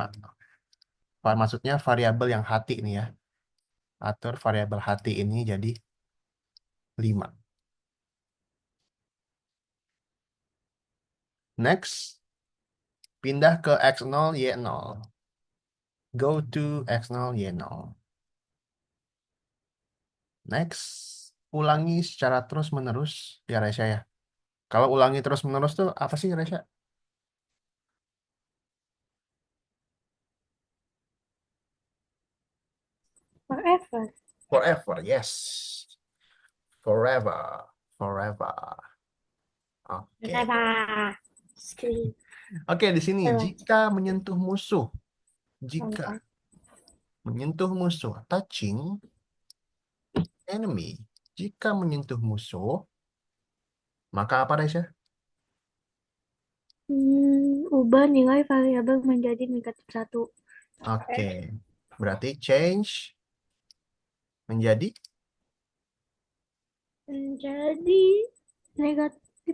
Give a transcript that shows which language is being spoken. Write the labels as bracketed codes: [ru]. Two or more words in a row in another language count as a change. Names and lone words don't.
[id] Maksudnya variabel yang hati ini ya. Atur variabel hati ini jadi 5. Next, pindah ke X0, Y0. [en] Go to X0, Y0. [id] Next, ulangi secara terus-menerus ya Resya ya. Kalau ulangi terus-menerus tuh apa sih Resya? forever. [en] Forever, yes. Forever, forever. [id] Oke. [en] Bye-bye. Skip. [id] Oke, di sini Selesai. jika menyentuh musuh, jika Selesai. menyentuh musuh, [en] touching enemy. [id] Jika menyentuh musuh, maka apa Resya? Ubah nilai variabel menjadi negatif 1. Oke. Berarti change menjadi Menjadi negatif